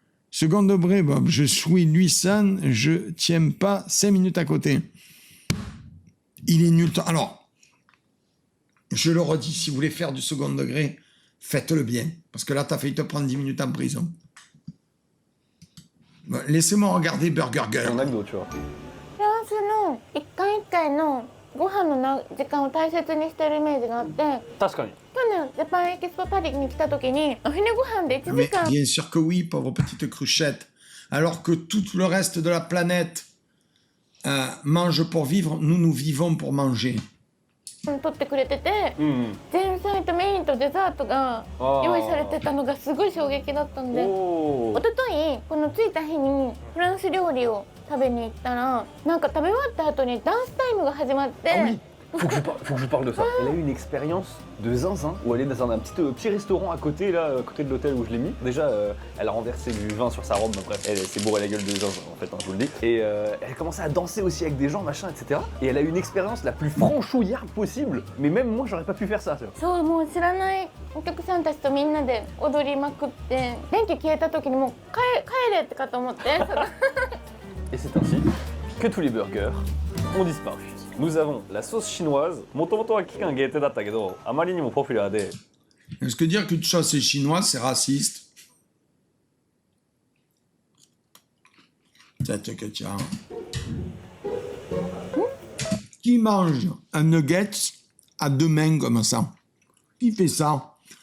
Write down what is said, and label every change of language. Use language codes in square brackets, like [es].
[fr] Seconde degré, Bob, je suis Luisan, je tiens pas 5 minutes à côté. Il est nul. Alors, je le redis, si vous voulez faire du second degré, faites-le bien. Parce que là, t'as failli te prendre 10 minutes en prison. Bon, laissez-moi regarder Burger Girl. Un McDo, tu vois. [ja] フランスの一回一回のご飯の時間を大切にしてるイメージがあって、確かに。去年ジャパンエキスポパリに来た時にお昼ご飯で1時 [fr] Mais [ja] 間 [fr] bien sûr que oui, pauvre petite cruchette. Alors que tout le reste de la planète mange pour vivre, nous vivons pour manger. [ja] 取ってくれてて、前菜とメインとデザートが用意されてたのがすごい衝撃だったんで、一昨日この着いた日にフランス料理を食べに行ったら、なんか食べ終わった後にダンスタイムが始まって、 [fr] Faut que je parle de ça. Elle a eu une expérience de zinzin où elle est dans un petit restaurant à côté, là, à côté de l'hôtel où je l'ai mis. Déjà, elle a renversé du vin sur sa robe, donc bref, elle s'est bourré la gueule de zinzin en fait, hein, je vous le dis. Et elle a commencé à danser aussi avec des gens, machin, etc. Et elle a eu une expérience la plus franchouillarde possible. Mais même moi, j'aurais pas pu faire ça. Tu vois. [ja] そうもう知らないお客さんたちとみんなで踊りまくって電気消えた時にもう帰れってかと思って [fr] Et c'est ainsi que tous les burgers ont disparu. Nous avons la sauce chinoise. [ja] もともとは期間限定だったけど、あまりにもポピュラーで。 [fr] Est-ce que dire qu'une chose est chinoise, c'est raciste? Peut-être que tiens. Qui mange un nugget à deux mains comme ça? Qui fait ça?